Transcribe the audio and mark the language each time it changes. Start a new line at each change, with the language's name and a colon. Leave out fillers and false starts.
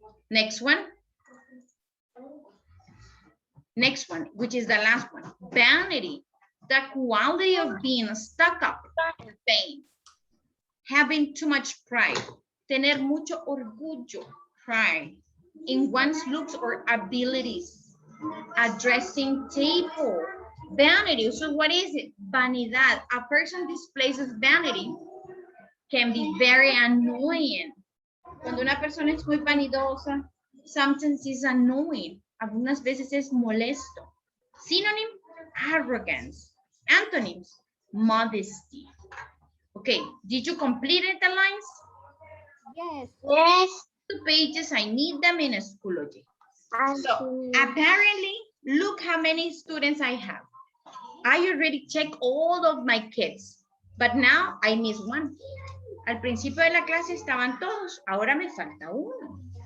English: Next one, which is the last one, vanity, the quality of being stuck up, vain, having too much pride,
Spanish: tener mucho orgullo,
English: pride, in one's looks or abilities, addressing table, vanity. So what is it? Vanidad. A person displays vanity can be very annoying.
Spanish: Cuando una persona es muy vanidosa,
English: sometimes is annoying.
Spanish: Algunas veces es molesto.
English: Synonym, arrogance. Antonyms, modesty. Okay, did you complete the lines? Yes. Yes. 2 pages, I need them in Schoology. So apparently, look how many students I have. I already checked all of my kids, but now I miss one.
Spanish: Al principio de la clase estaban todos, ahora me falta uno.